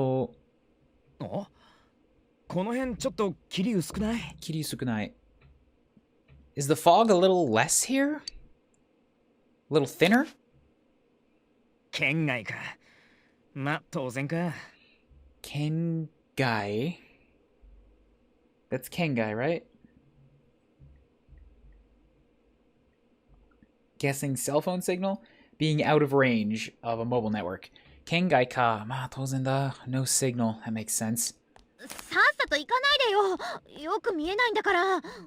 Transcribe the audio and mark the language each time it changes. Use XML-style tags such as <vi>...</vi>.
<ja>おこの辺ちょっと霧薄くない霧薄くない。</ja> <en>Is the fog a little less here? A little thinner?</en> <ja>県外かま当然か</ja> <en>Kengai. That's Kengai, right? Guessing cell phone signal? Being out of range of a mobile network.</en> <ja>Kengai ka. Ma, tozen da.</ja> <en>No signal. That makes sense.</en> <ja>さっさと行かないでよ。よく見えないんだから。</ja>